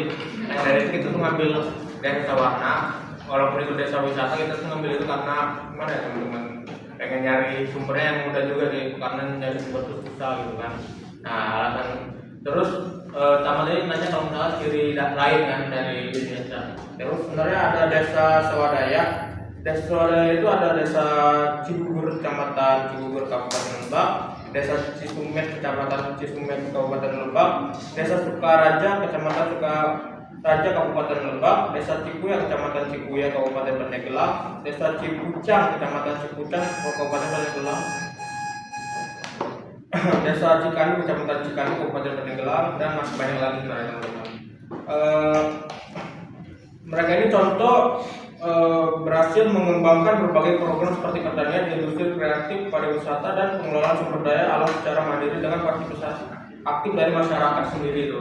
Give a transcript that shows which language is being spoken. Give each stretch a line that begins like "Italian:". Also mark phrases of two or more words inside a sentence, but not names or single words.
Indonesian: Nah dari itu kita tuh ngambil desa Sawarna, walaupun itu desa wisata, kita tuh ngambil itu karena gimana ya teman-teman, pengen nyari sumbernya yang mudah juga sih, karena nyari sumber itu susah gitu kan. Nah alasan terus tambah lagi nanya kalau misalnya ciri lain kan dari desa. Terus sebenarnya ada desa Swadaya. Desa Swadaya itu ada desa Cigugur Kecamatan Cigugur Kabupaten Lebak, desa Cisumet Kecamatan Cisumet Kabupaten Lebak, desa Sukaraja Kecamatan Sukaraja Kabupaten Lebak, desa Cikuya Kecamatan Cikuya Kabupaten Pandeglang, desa Cipucang Kecamatan Cipucang Kabupaten Pandeglang, desa Cikanu Kecamatan Cikanu Kabupaten Pandeglang, dan masih banyak lagi sebenarnya teman-teman. Mereka ini contoh berhasil mengembangkan berbagai program seperti pertanian, industri kreatif, pariwisata, dan pengelolaan sumber daya alam secara mandiri dengan partisipasi aktif dari masyarakat sendiri itu.